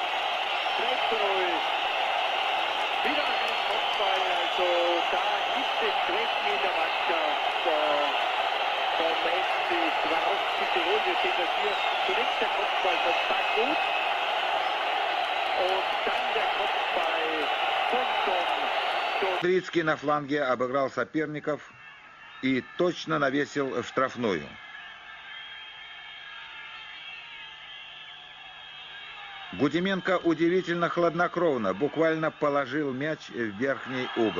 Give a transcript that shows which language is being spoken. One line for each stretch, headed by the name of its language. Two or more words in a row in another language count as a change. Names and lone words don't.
German: 3:0. Wieder ein Kopfball. Also da gibt es Schwächen in der Mannschaft vom FC Swarovski Tirol. Wir sehen das hier. Zunächst der Kopfball von Bagboot. Und dann der Kopfball von Son.
Russian: Kudrycki на фланге обыграл соперников и точно навесил в штрафную. Гудименко удивительно хладнокровно, буквально положил мяч в верхний угол.